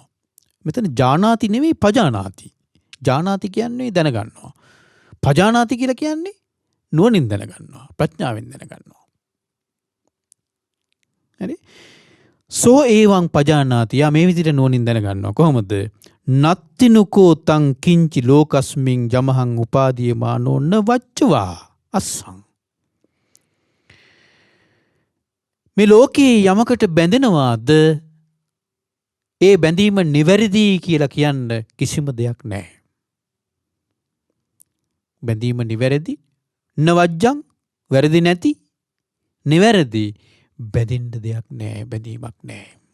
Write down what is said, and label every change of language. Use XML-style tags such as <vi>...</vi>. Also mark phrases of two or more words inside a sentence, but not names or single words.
<si>මෙතන ජානාති නෙවෙයි පජානාති. ජානාති කියන්නේ දැනගන්නවා. පජානාති කියලා කියන්නේ නුවණින් දැනගන්නවා, ප්‍රඥාවෙන් දැනගන්නවා.</si> <pi>හරි? සෝ එවං පජානාති.</pi> <si>යා මේ විදිහට නුවණින් දැනගන්නවා. කොහොමද?</si> <pi>නත්තිනුකෝ තං කිංචි ලෝකස්මින් යමහං උපාදීයමානෝ න වච්චවා අස්සං.</pi> <si>මේ ලෝකේ යමකට බැඳෙනවාද ඒ බැඳීම නිවැරදි කියලා කියන්න කිසිම දෙයක් නැහැ. බැඳීම නිවැරදි, නවජ්ජං වැරදි නැති, නිවැරදි, බැඳෙන්න දෙයක් නැහැ, බැඳීමක් නැහැ.</si>